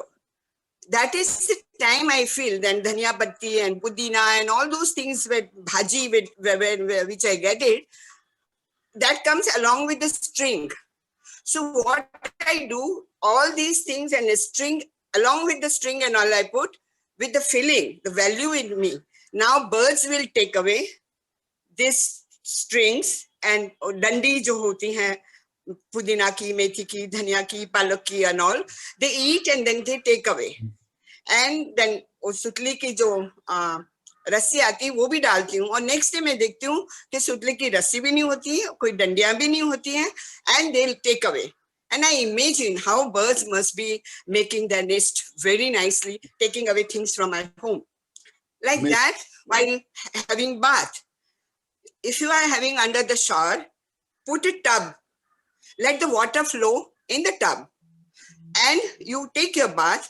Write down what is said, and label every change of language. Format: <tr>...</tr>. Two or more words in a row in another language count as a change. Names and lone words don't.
<en>That is the time I feel then</en> <hi>dhania patti</hi> <en>and pudina and all those things with bhaji, which I get it, that comes along with the string. So what I do, all these things and a string, along with the string and all I put with the feeling, the value in me. Now birds will take away these strings and</en> <hi>dandi jo hoti hain, pudina ki, methi ki, dhania ki, palak ki</hi> <en>and all, they eat and then they take away. And then</en> <hi>सुतली की जो रस्सी आती है वो भी डालती हूँ, और</hi> <en>next day</en> <hi>मैं देखती हूँ कि सुतली की रस्सी भी नहीं होती है, कोई डंडियां भी नहीं होती हैं,</hi> <en>and they'll take away. And I imagine how birds must be making their nest very nicely, taking away things from my home. Like that, while having bath. If you are having under the shower, put a tub, let the water flow in the tub, and you take your bath.</en>